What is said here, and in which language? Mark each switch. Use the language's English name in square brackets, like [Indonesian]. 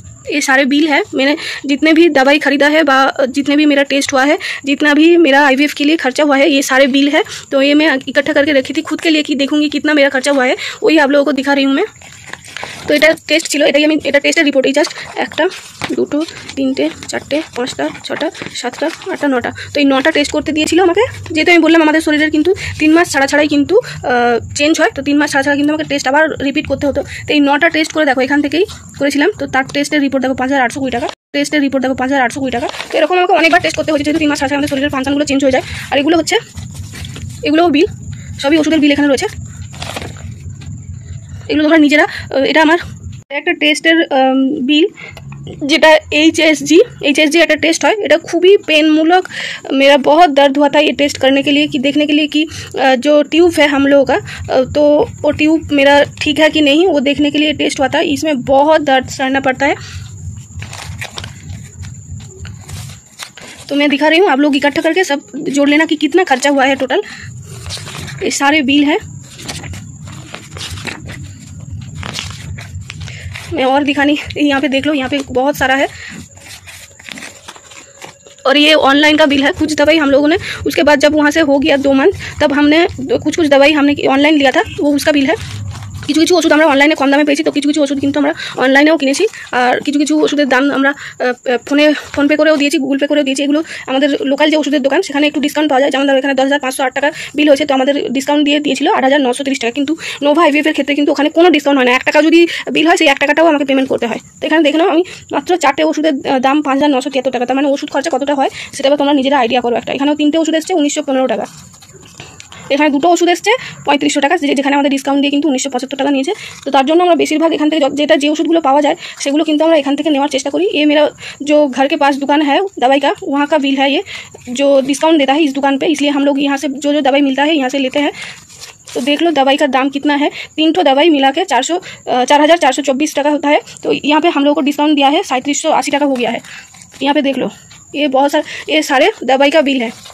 [Hindi] ये सारे बिल है, मैंने जितने भी दवाई खरीदा है जितने भी मेरा टेस्ट हुआ है, जितना भी मेरा IVF के लिए खर्चा हुआ है, ये सारे बिल है। तो ये मैं इकट्ठा करके रखी थी खुद के लिए कि देखूंगी कितना मेरा खर्चा हुआ है, वही आप लोगों को दिखा रही हूँ मैं। [Bangla] तो এটা টেস্ট ছিল, এটাই আমি এটা টেস্টের রিপোর্ট। এই জাস্ট 1টা 2টো 3টে 4টে 5টা 6টা 7টা 8টা 9টা, তো এই 9টা টেস্ট করতে দিয়েছিল আমাকে। যেহেতু আমি বললাম আমাদের শরীরের কিন্তু 3 মাস ছাড়াই কিন্তু চেঞ্জ হয়, তো 3 মাস ছাড়া কিন্তু আমাকে টেস্ট আবার রিপিট করতে হতো। তো এই 9টা টেস্ট করে দেখো, এখান থেকেই করেছিলাম। তো তার টেস্টের রিপোর্ট দেখো 5820 টাকা, টেস্টের রিপোর্ট দেখো 5820 টাকা। তো এরকম আমাকে অনেকবার টেস্ট করতে হচ্ছে, যেহেতু 3 মাস ছাড়া আমাদের শরীরের ফাংশনগুলো চেঞ্জ হয়ে যায়। আর এগুলো হচ্ছে, এগুলোও বিল, সবই ওষুধের বিল এখানে রয়েছে। এগুলো তোমরা নিজেরা, এটা আমার একটা টেস্টের বিল, যেটা HSG একটা [Hindi] टेस्ट है। [Bangla] এটা খুবই [Hindi] पेनमूलक, मेरा बहुत दर्द हुआ था ये टेस्ट करने के लिए, कि देखने के लिए कि जो ट्यूब है हम लोगों का, तो वो ट्यूब मेरा ठीक है कि नहीं, वो देखने के लिए टेस्ट हुआ था। इसमें बहुत दर्द सहना पड़ता है। तो मैं दिखा रही हूँ, आप लोग इकट्ठा करके सब जोड़ लेना कि कितना खर्चा हुआ है टोटल। ये सारे बिल है, मैं और दिखानी, यहाँ पे देख लो, यहाँ पे बहुत सारा है। और ये ऑनलाइन का बिल है। कुछ दवाई हम लोगों ने, उसके बाद जब वहाँ से हो गया 2 मंथ, तब हमने कुछ दवाई हमने ऑनलाइन लिया था, वो उसका बिल है। [Bangla] কিছু কিছু ওষুধ আমরা অনলাইনে কম দামে পেয়েছি, তো কিছু কিছু ওষুধ কিন্তু আমরা অনলাইনেও কিনেছি। আর কিছু কিছু ওষুধের দাম আমরা ফোনপে করেও দিয়েছি, গুগল পে করেও দিয়েছি। এগুলো আমাদের লোকাল যে ওষুধের দোকান, সেখানে একটু ডিসকাউন্ট পাওয়া যায়। যেমন ধরো এখানে 10,508 টাকা বিল হয়েছে, তো আমাদের ডিসকাউন্ট দিয়েছিল 8,930 টাকা। কিন্তু নোভা IVF এর ক্ষেত্রে কিন্তু ওখানে কোনো ডিসকাউন্ট হয় না। 1 টাকা যদি বিল হয়, সেই 1 টাকাটাও আমাকে পেমেন্ট করতে হয়। তো এখানে দেখে নাও, আমি মাত্র 4টে ওষুধের দাম 5,973 টাকা। তার মানে ওষুধ খরচা কতটা হয় সেটা তোমরা নিজেরা আইডিয়া করো একটা। এখানেও 3টে ওষুধ এসছে 1915 টাকা। এখানে 2টো ওষুধ এসছে 3500 টাকা, যেখানে আমাদের ডিসকাউন্ট দিয়ে কিন্তু 1975 টাকা নিয়েছে। তো তার জন্য আমরা বেশিরভাগ এখান থেকে যে ওষুধগুলো পাওয়া যায় সেগুলো কিন্তু আমরা এখান থেকে নেওয়ার চেষ্টা করি। [Hindi] ये मेरा जो घर के पास दुकान है दवाई का, वहाँ का बिल है ये, जो डिस्काउंट देता है इस दुकान पे, इसलिए हम लोग यहाँ से जो दवाई मिलता है यहाँ से लेते हैं। तो देख लो दवाई का दाम कितना है। 3 दवाई मिला के 4,424 टाका होता है। तो यहाँ पे हम लोग को डिस्काउंट दिया है 3780 टाका हो गया है। यहाँ पे देख लो, ये बहुत सारे, ये सारे दवाई का बिल है।